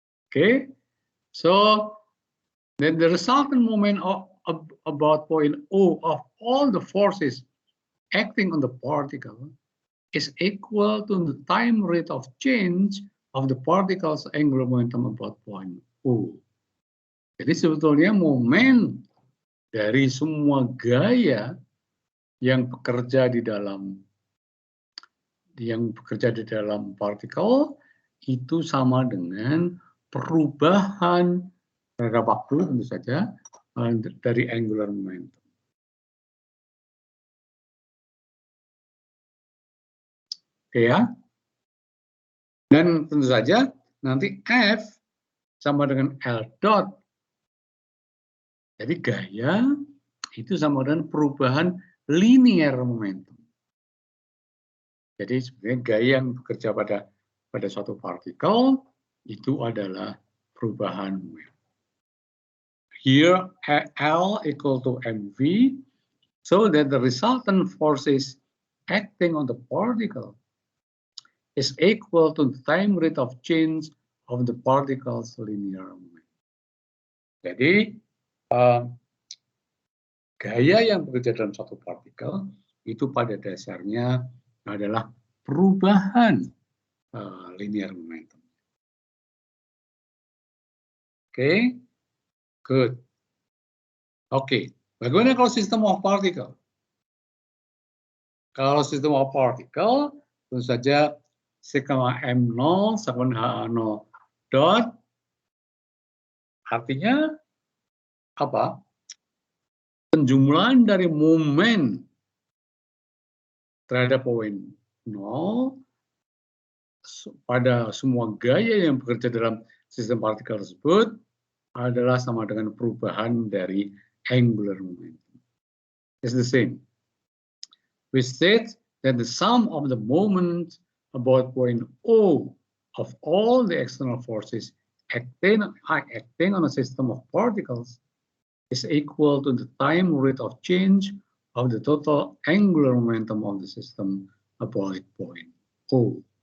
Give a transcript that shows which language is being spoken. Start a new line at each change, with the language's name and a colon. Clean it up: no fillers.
English: Okay, so then the resultant moment of about point O of all the forces acting on the particle is equal to the time rate of change of the particle's angular momentum about point O.
Indonesian: Jadi sebetulnya momen dari semua gaya yang bekerja di dalam partikel itu sama dengan perubahan terhadap waktu tentu saja dari angular momentum. Oke ya. Dan tentu saja nanti F sama dengan L dot. Jadi gaya itu sama dengan perubahan linear momentum. Jadi sebenarnya gaya yang bekerja pada suatu partikel itu adalah perubahan momentum.
English: Here L equal to mv, so that the resultant forces acting on the particle is equal to the time rate of change of the particle's linear momentum.
Indonesian: Jadi gaya yang bekerja dalam suatu partikel itu pada dasarnya adalah perubahan linear momentum. Oke, good. Oke, bagaimana kalau system of particle? Kalau system of particle, tentu saja sigma m0 sama h0 dot, artinya apa? Penjumlahan dari momen terhadap poin 0 pada semua gaya yang bekerja dalam sistem partikel tersebut adalah sama dengan perubahan dari angular momentum.
English: is the same. We state that the sum of the moment about point O of all the external forces acting on a system of particles is equal to the time rate of change of the total angular momentum of the system about point O.